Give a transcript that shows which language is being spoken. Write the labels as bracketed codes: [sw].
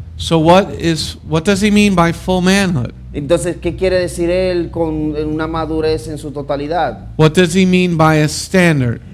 [en] So what does he mean by full manhood? [es] Entonces, ¿qué quiere decir él con una madurez en su totalidad? [en] What does he mean by a standard?